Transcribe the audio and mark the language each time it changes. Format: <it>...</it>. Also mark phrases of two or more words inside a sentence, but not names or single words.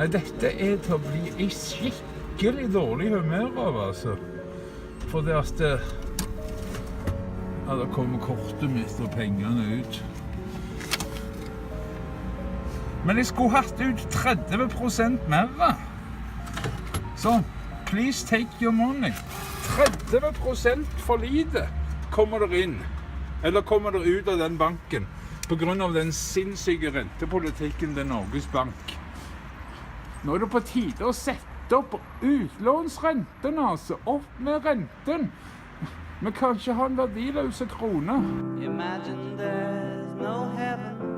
<no>Dette til å bli i skikkelig dårlig humør av, altså. For det at ja, da kommer kortet mitt og pengene ut. Men jeg skulle hatt ut 30% mer. Så,</no> <en>please take your money.</en> <no>30% for lite kommer der inn. Eller kommer der ut av den banken. På grunn av den sinnssyke rentepolitikken til Norges Bank. Nå er det på tide å sette opp utlånsrenten, altså. Opp med renten. Vi kan ikke ha en verdiløse krone.</no> <en>Imagine there's no heaven.</en>